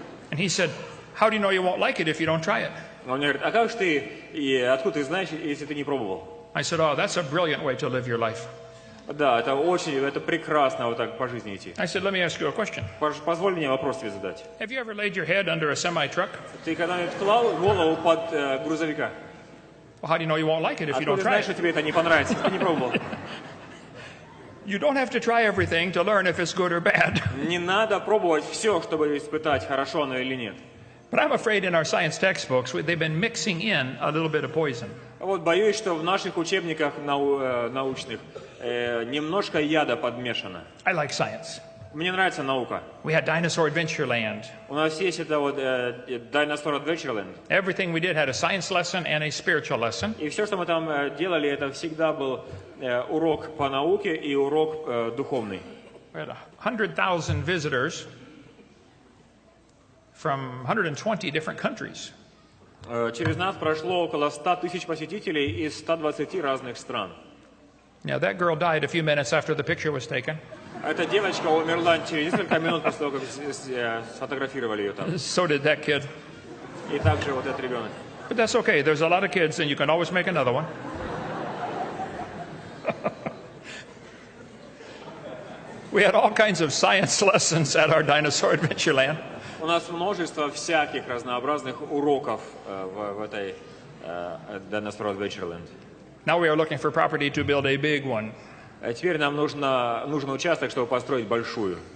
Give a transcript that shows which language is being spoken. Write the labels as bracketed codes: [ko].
[en] And he said, "How do you know you won't like it if you don't try it?" [ru] Он мне говорит, а как же ты, и откуда ты знаешь, если ты не пробовал? [en] I said, "Oh, that's a brilliant way to live your life." [ru] Да, это прекрасно вот так по жизни идти. [en] I said, "Let me ask you a question. [ru] Позволь мне вопрос тебе задать. [en] Have you ever laid your head under a semi-truck? [ru] Ты когда-нибудь клал голову под грузовика? [en] Well, how do you know you won't like it if you [ru] Откуда [en] don't [ru] ты знаешь, [en] it? [ru] что тебе это не понравится, если ты не пробовал? [en] You don't have to try everything to learn if it's good or bad. [ru] Не надо пробовать все, чтобы испытать, хорошо оно или нет. [en] But I'm afraid in our science textbooks, they've been mixing in a little bit of poison. [ru] Вот боюсь, что в наших учебниках научных немножко яда подмешано. [en] I like science. [ru] Мне нравится наука. [en] We had Dinosaur Adventureland. [ru] У нас есть это вот Dinosaur Adventureland. [en] Everything we did had a science lesson and a spiritual lesson. [ru] И все, что мы там делали, это всегда был урок по науке и урок духовный. [en] We had 100,000 visitors from 120 different countries. [ru] Через нас прошло около 100 тысяч посетителей из 120 разных стран. [en] Now, that girl died a few minutes after the picture was taken. [ru] Эта девочка умерла через несколько минут после того, как сфотографировали ее там. [en] So did that kid. [ru] И также вот этот ребенок. [en] But that's okay. There's a lot of kids, and you can always make another one. We had all kinds of science lessons at our Dinosaur Adventureland. [ru] У нас множество всяких разнообразных уроков в этой Dinosaur Adventureland. [en] Now we are looking for property to build a big one. [ru] А теперь нам нужен участок, чтобы построить большую